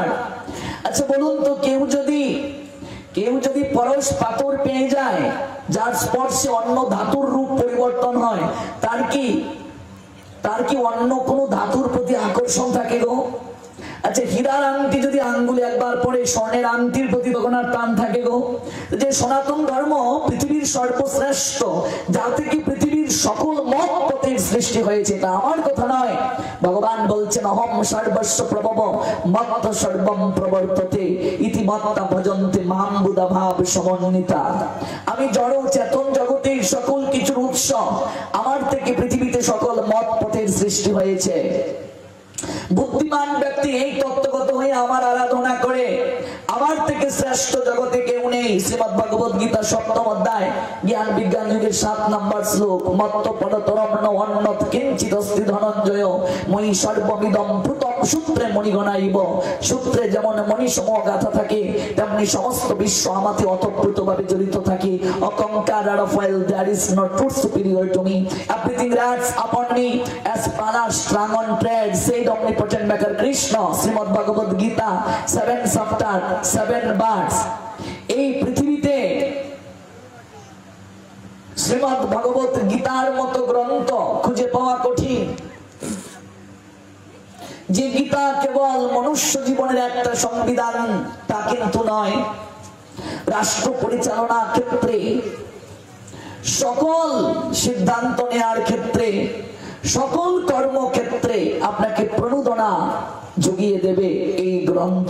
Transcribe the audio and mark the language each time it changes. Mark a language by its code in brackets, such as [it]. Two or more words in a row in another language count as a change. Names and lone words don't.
[bn] আচ্ছা বলুন তো, কেউ যদি পরশ পাথর পেয়ে যায়, যার স্পর্শে অন্য ধাতুর রূপ পরিবর্তন হয়, তার কি অন্য কোনো ধাতুর প্রতি আকর্ষণ থাকে গো? আচ্ছা হীরার আংটি যদি আঙ্গুলে একবার পরে স্বর্ণের আংটির প্রতি তখন আর টান থাকে গো? যে সনাতন ধর্ম পৃথিবীর সর্বশ্রেষ্ঠ, যা থেকে পৃথিবীর সকল মত পথের সৃষ্টি হয়েছে, তা আমার কথা নয়। ভগবান বলছেন [sa] অহম সর্বস্ব প্রভব মত্ত সর্বম প্রবর্ততে ইতি মত্তা ভজন্তে মাম বুধা ভাব সমন্বিতা। [bn] আমি জড় চেতন জগতের সকল কিছুর উৎস, আমার থেকে পৃথিবীতে সকল মত পথের সৃষ্টি হয়েছে। বুদ্ধিমান ব্যক্তি এই তত্ত্বগত হয়ে আমার আরাধনা করে, আমার থেকে শ্রেষ্ঠ জগতে কেউ নেই। শ্রীমদ ভগবত গীতা 7ম অধ্যায় জ্ঞান বিজ্ঞান যুগের 7 নম্বর শ্লোক, [sa] মত্ত পরতরম ন অন্যৎ কিঞ্চিৎ অস্তি ধনঞ্জয় ময়ি সর্বমিদং প্রতম সূত্রে মণিগণাইব। [bn] সূত্রে যেমন মণিসম গাথা থাকে, তেমনি সমস্ত বিশ্ব আমাতে অতপ্রতভাবে জড়িত থাকে। অকঙ্কার আর অফ ওয়েল, [en] there is no truth superior to me. Everything rests upon me as prana strung on thread, said omnipotent maker Krishna. [bn] শ্রীমদ ভগবত গীতা 7 [en] chapter 7 verse। [bn] এই পৃথিবীতে শ্রীমদ ভগবত গীতার মতো গ্রন্থ খুঁজে পাওয়া কঠিন। যে গীতা কেবল মনুষ্য জীবনের একটা সংবিধান তা কিন্তু নয়। রাষ্ট্র পরিচালনার ক্ষেত্রে, সকল সিদ্ধান্ত নেওয়ার ক্ষেত্রে, সকল কর্মক্ষেত্রে আপনাকে প্রণোদনা জুগিয়ে দেবে এই গ্রন্থ।